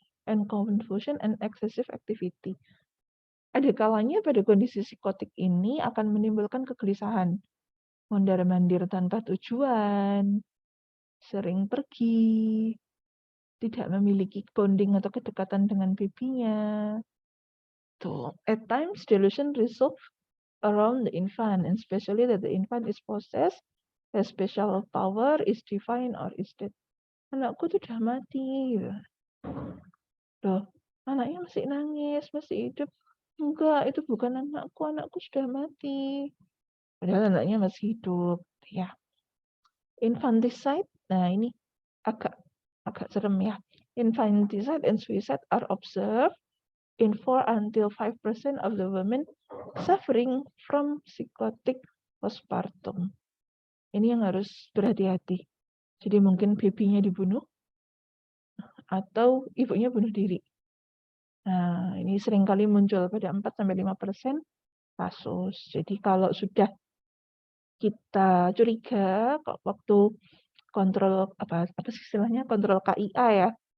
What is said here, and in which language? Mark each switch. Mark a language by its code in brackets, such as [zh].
[en] and confusion and excessive activity. [id] Ada kalanya pada kondisi psikotik ini akan menimbulkan kegelisahan, mondar-mandir tanpa tujuan, sering pergi, tidak memiliki bonding atau kedekatan dengan babynya. [en] Tuh, at times delusion resolve around the infant, and especially that the infant is possessed, has special power, is divine, or is dead. [id] Anakku tuh udah mati, gitu. Loh, anaknya masih nangis, masih hidup. Enggak, itu bukan anakku sudah mati. Padahal anaknya masih hidup, ya. Infanticide, nah ini agak serem ya. [en] Infanticide and suicide are observed in 4 until 5% of the women suffering from psychotic postpartum. [id] Ini yang harus berhati-hati. Jadi mungkin babynya dibunuh atau ibunya bunuh diri. Nah, ini seringkali muncul pada 4-5% kasus. Jadi kalau sudah kita curiga waktu kontrol apa sih istilahnya, kontrol KIA ya.